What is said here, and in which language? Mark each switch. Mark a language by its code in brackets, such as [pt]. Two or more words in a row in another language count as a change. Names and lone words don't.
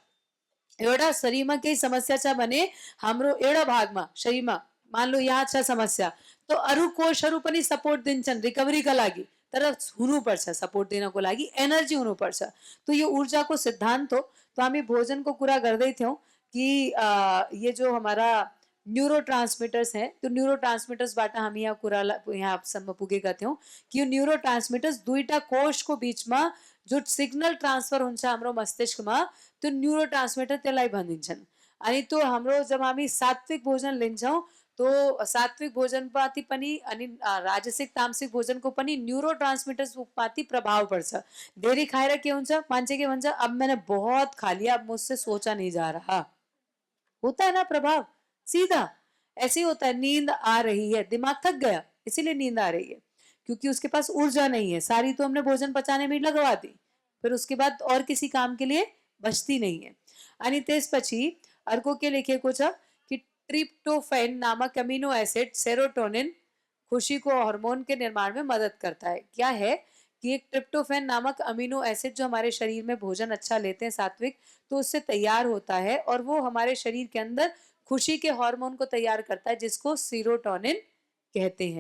[ne] एउटा शरीरमा केही समस्या छ भने हाम्रो एउटा भागमा शरीरमा [hi] मान लो [ne] यहाँ छ समस्या तो अरू कोषहरू पनि सपोर्ट दिन्छन् रिकभरीका लागि, तर हुनुपर्छ सपोर्ट दिनको लागि एनर्जी हुनुपर्छ। तो यो ऊर्जाको सिद्धान्त हो। तो हामी भोजनको कुरा गर्दै थियौं कि [hi] ये जो हमारा [en] neuro transmitters [ne] हैं तो न्यूरो ट्रांसमिटर्सबाट हामी यहाँ कुरा यहाँसम्म पुगेका थियौं कि यो [en] neuro transmitters [ne] दुईटा कोषको बीचमा जो [en] signal transfer [ne] हुन्छ हाम्रो मस्तिष्कमा त्यो [en] neuro transmitter [ne] त्यसलाई भनिन्छन्। अनि त्यो हाम्रो जब हामी सात्विक भोजन लिन्छौं तो सात्विक भोजनमाथि पनि अनि राजसिक तामसिक भोजनको पनि [en] neuro transmitters [ne] माथि प्रभाव पर्छ। धेरै खाएर के हुन्छ, मान्छे के भन्छ, [hi] अब मैंने बहुत खा लिया अब मुझसे सोचा नहीं जा रहा। होता है ना प्रभाव सीधा ऐसे ही होता है। नींद आ रही है, दिमाग थक गया इसीलिए नींद आ रही है क्योंकि उसके पास ऊर्जा नहीं है। सारी तो हमने भोजन पचाने में लगवा दी, फिर उसके बाद और किसी काम के लिए बचती नहीं है। आणि [ne] त्यसपछि अर्को के लेखेको छ [hi] कि ट्रिप्टोफैन नामक [en] amino acid [hi] सेरोटोनिन खुशी को हार्मोन के निर्माण में मदद करता है। क्या है कि एक ट्रिप्टोफैन नामक [en] amino acid [hi] जो हमारे शरीर में भोजन अच्छा लेते हैं सात्विक तो उससे तैयार होता है और वो हमारे शरीर के अंदर खुशी के हार्मोन को तैयार करता है जिसको सीरोटोनिन कहते हैं।